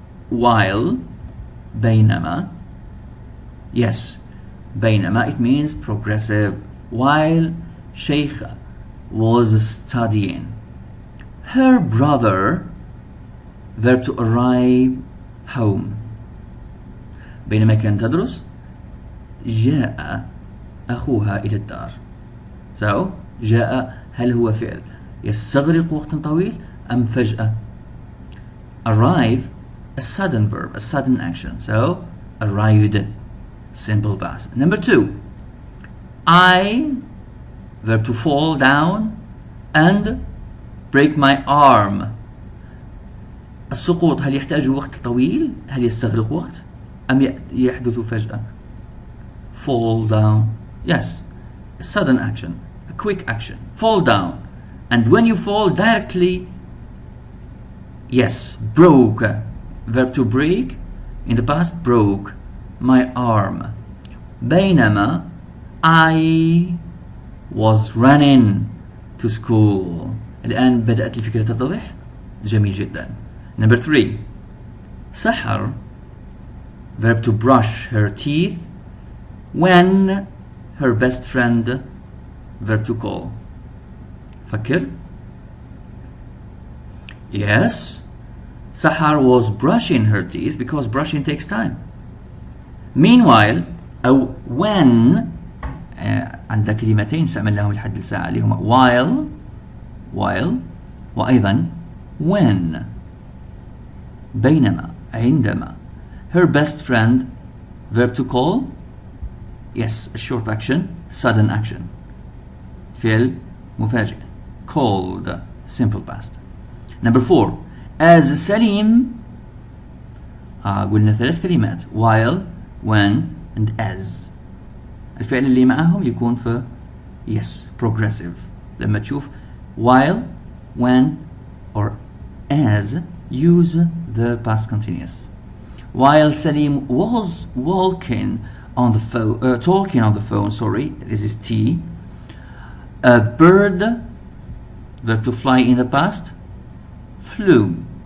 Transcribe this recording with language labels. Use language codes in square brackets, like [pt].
[en] While, بينما. Yes, بينما, it means progressive. While Shaikha was studying. Her brother, verb to arrive, home. [ar] بينما كانت تدرس جاء أخوها إلى الدار. [en] So, [ar] جاء هل هو فعل يستغرق وقتا طويل أم فجأة؟ [en] Arrive, a sudden verb, a sudden action. So, arrived, simple past. Number 2, I, verb to fall down and break my arm. [ar] السقوط هل يحتاج وقت طويل؟ هل يستغرق وقت؟ أم يحدث فجأة؟ [en] Fall down. Yes, a sudden action, a quick action. Fall down. And when you fall directly, yes, broke. Verb to break, in the past, broke my arm. بينما I was running to school. [ar] الآن بدأت الفكرة تتضح. جميل جدا. [en] Number 3. Sahar, verb to brush her teeth when her best friend, verb to call. [ar] فكر. [en] Yes, Sahar was brushing her teeth because brushing takes time. [ar] Meanwhile, أو when عندنا كلمتين استعملناهم لحد الساعة اللي هما [en] while [ar] وأيضا when. بينما, عندما. [en] Her best friend, verb to call. Yes, a short action, sudden action. [ar] فعل مفاجئ. [en] Called, simple past. Number 4. [ar] As سليم, قلنا 3 كلمات. [en] While, when, and as. [ar] الفعل اللي معهم يكون في [en] yes, progressive. [ar] لما تشوف [en] while, when, or as, use the past continuous. While Salim was talking on the phone, sorry, this is T. A bird, verb to fly in the past, flew.